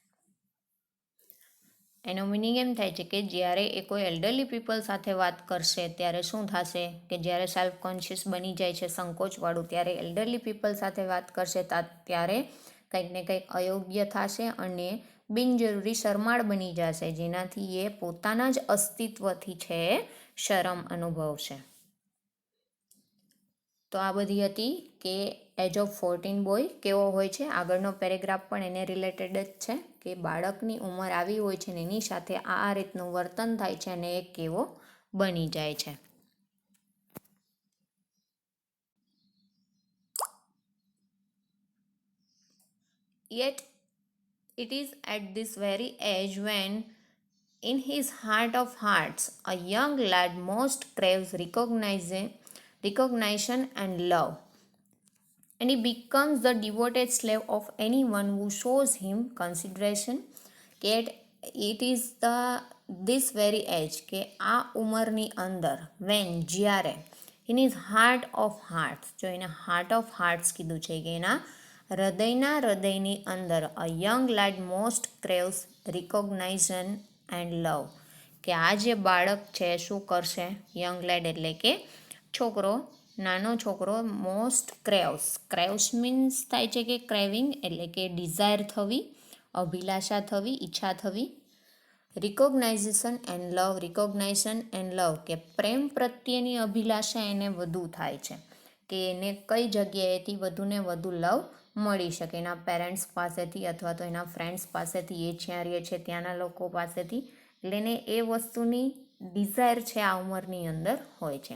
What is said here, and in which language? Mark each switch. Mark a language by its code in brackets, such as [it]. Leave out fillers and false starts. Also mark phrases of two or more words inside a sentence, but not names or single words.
[gu] એનો મિનિંગ એમ થાય છે કે જ્યારે એ કોઈ [en] elderly people [gu] સાથે વાત કરશે ત્યારે શું થશે કે જ્યારે [en] self conscious [gu] બની જાય છે સંકોચવાળું, ત્યારે [en] elderly people [gu] સાથે વાત કરશે ત્યારે કંઈક ને કંઈક અયોગ્ય થશે અને બિનજરૂરી શરમાળ બની જશે, જેનાથી એ પોતાના જ અસ્તિત્વથી છે શરમ અનુભવશે. તો આ બધી હતી કે [en] age of 14 boy [gu] કેવો હોય છે. આગળનો પેરેગ્રાફ પણ એને રિલેટેડ જ છે, કે બાળકની ઉંમર આવી હોય છે ને એની સાથે આ રીતનું વર્તન થાય છે અને એ કેવો બની જાય છે. [en] Yet it is at this very age when in his heart of hearts a young lad most craves recognition and love, and he becomes the devoted slave of anyone who shows him consideration. Yet it is this very age, [gu] કે આ ઉંમરની અંદર when જ્યારે [en] in his heart of hearts, [gu] જો એને [en] heart of hearts [gu] કીધું છે કે એના હૃદયની અંદર [en] a young lad most craves recognition and love, [gu] કે આ જે બાળક છે શું કરશે, [en] young lad [gu] એટલે કે છોકરો, નાનો છોકરો [en] most craves means [gu] થાય છે કે ક્રેવિંગ એટલે કે ડિઝાયર થવી, અભિલાષા થવી, ઈચ્છા થવી. [en] recognition and love, [gu] કે પ્રેમ પ્રત્યેની અભિલાષા એને વધુ થાય છે, કે એને કઈ જગ્યાએથી વધુને વધુ લવ મળી શકે, એના પેરેન્ટ્સ પાસેથી અથવા તો એના ફ્રેન્ડ્સ પાસેથી, એ જ્યાં રહે છે ત્યાંના લોકો પાસેથી, એટલે એને એ વસ્તુની ડિઝાયર છે આ ઉંમરની અંદર હોય છે.